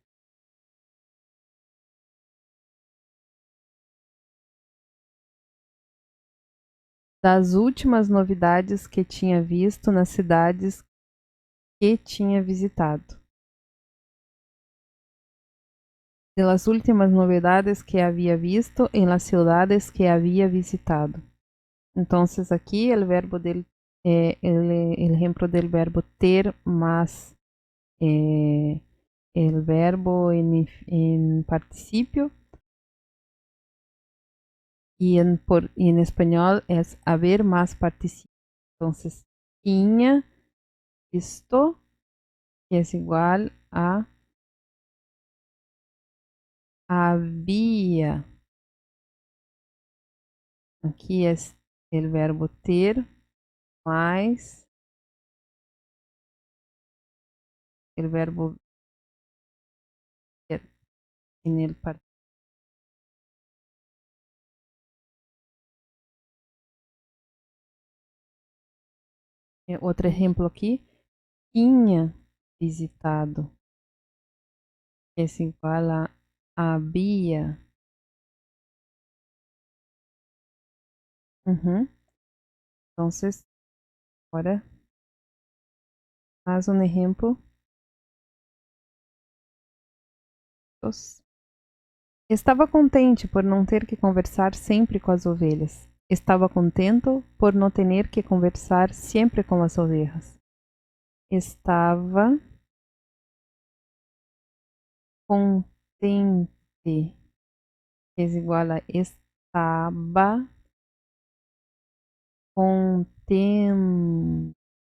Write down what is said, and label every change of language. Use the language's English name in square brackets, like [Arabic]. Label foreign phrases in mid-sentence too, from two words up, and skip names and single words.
[Portuguese] Das últimas novidades que tinha visto nas cidades que tinha visitado. [Spanish] De las últimas novedades que [Portuguese] havia visto em [Spanish] las ciudades que havia visitado. [Portuguese] Então, aqui o verbo dele [Spanish] el ejemplo del verbo ter más el verbo en participio y en español es haber más participio. Entonces, [Portuguese] tinha visto [Spanish] que es igual a había. [Portuguese] Aqui é [Spanish] el verbo ter mais el verbo ver en el participio. [Portuguese] Outro exemplo aqui, tinha visitado, que é igual a había. [Spanish] Entonces, ahora, haz un ejemplo. [Portuguese] Estava contente por não ter que conversar sempre com as ovelhas. Estava contento por não ter que conversar sempre com as ovelhas. Estava contente é igual a estava contento.